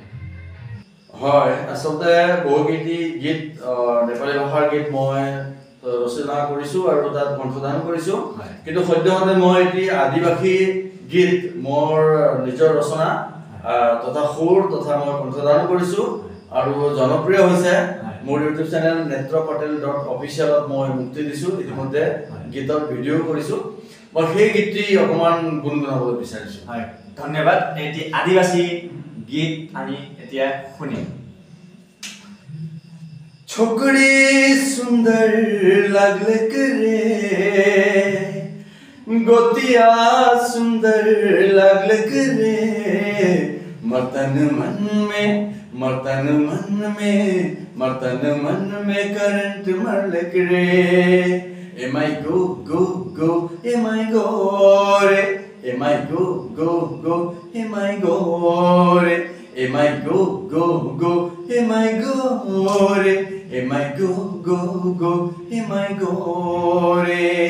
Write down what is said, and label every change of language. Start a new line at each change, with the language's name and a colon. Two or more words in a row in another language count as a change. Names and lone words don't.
Assamese: হয়, আচলতে বহুকেইটি গীত নেপালী ভাষাৰ গীত মই ৰচনা কৰিছোঁ আৰু তাত কণ্ঠদান কৰিছোঁ কিন্তু সদ্যহতে মই এটি আদিবাসী গীত মোৰ নিজৰ ৰচনা তথা সুৰ তথা মই কণ্ঠদান কৰিছোঁ আৰু জনপ্ৰিয় হৈছে মোৰ
English: YouTube channel
Assamese: netrapatel.official মই মুক্তি দিছোঁ ইতিমধ্যে গীতৰ ভিডিঅ' কৰিছোঁ মই সেই গীতটি অকণমান গুণগুণাবলৈ বিচাৰিছোঁ হয় ধন্যবাদ এটি আদিবাসী গীত আমি এতিয়া শুনিম
Sadri: छोकरी सुंदर लागलक रे गोतिया सुंदर लागलक रे मर्तन मन में करंट मरलक रे ए माय गो ए माय गो रे ए माय गो ए माय गो रे ए माय गो ए माय गो रे ए माय गो ए माय गो रे